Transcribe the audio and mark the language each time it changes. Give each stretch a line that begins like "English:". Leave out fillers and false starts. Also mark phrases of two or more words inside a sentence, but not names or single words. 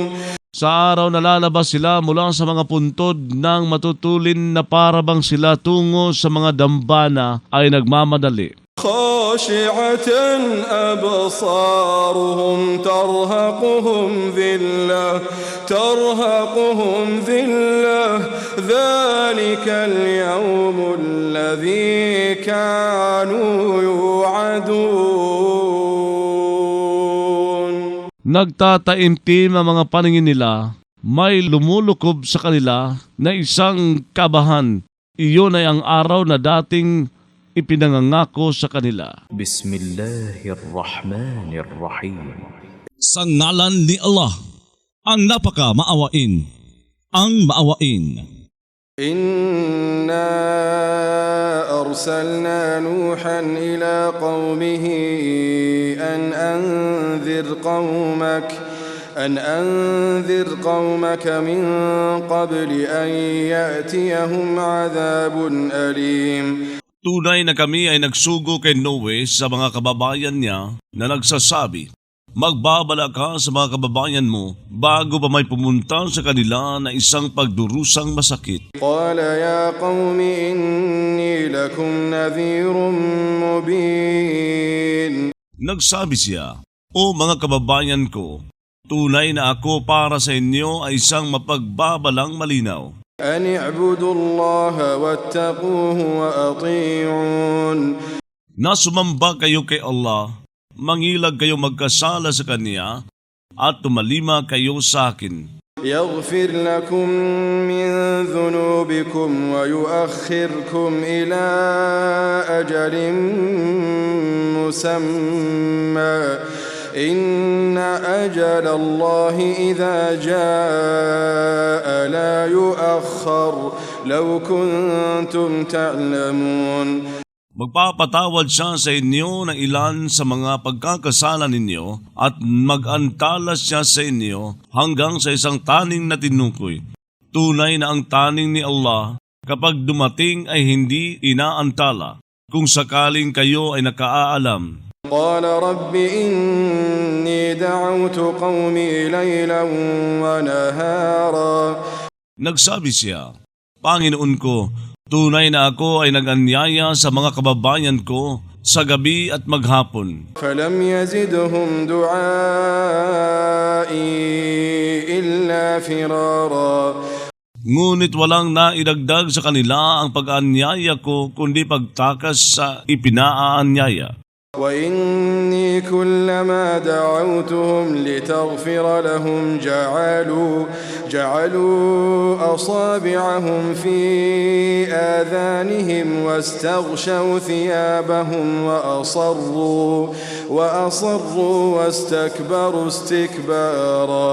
Filipino: Sa araw na lalabas sila mula sa mga puntod ng matutulin na parabang sila tungo sa mga dambana ay nagmamadali.
Arabic: خاشعة أبصارهم ترهقهم ذلة ذلك اليوم الذي كانوا يوعدون.
Filipino: Nagtataimtim ang mga paningin nila, may lumulukob sa kanila na isang kabahan. Iyon ay ang araw na dating ipinangangako sa kanila. Bismillahirrahmanirrahim. Sa ngalan ni Allah, ang napaka maawain, ang maawain.
Arabic: إنا أرسلنا نوحا إلى قومه أن أنذر قومك من قبل أن يأتيهم عذاب أليم.
Filipino: Tunay na kami ay nagsugo kay Noe sa mga kababayan niya na nagsasabi, magbabala ka sa mga kababayan mo bago pa may pumunta sa kanila na isang pagdurusang masakit.
Arabic: قال يا قوم إني لكم نذير مبين.
Filipino: Nagsabi siya, o mga kababayan ko, tunay na ako para sa inyo ay isang mapagbabalang malinaw.
Arabic: أن اعبدوا الله واتقوه وأطيعون.
Filipino: Na sumamba kayo kay Allah, mangilag kayo magkasala sa Kanya, at tumalima kayo sa akin.
Arabic: يغفر لكم من ذنوبكم ويؤخركم إلى أجل مسمى إن أجل الله إذا جاء لا يؤخر لو كنتم تعلمون.
Filipino: Magpapatawad siya sa inyo ng ilan sa mga pagkakasala ninyo at mag-antalas siya sa inyo hanggang sa isang taning na tinukoy. Tunay na ang taning ni Allah kapag dumating ay hindi inaantala kung sakaling kayo ay nakaalam.
Arabic: قال رب إني دعوت قومي ليلا ونهارا.
Filipino: Nagsabi siya, Panginoon ko, tunay na ako ay nag-anyaya sa mga kababayan ko sa gabi at maghapon.
Arabic: فلم يزدهم دعائي إلا فرارا.
Filipino: Ngunit walang naidagdag sa kanila ang pag-anyaya ko kundi pagtakas sa ipinaaanyaya.
Arabic: وإني كلما دعوتهم لتغفر لهم جعلوا أصابعهم في آذانهم واستغشوا ثيابهم وأصروا واستكبروا استكبارا.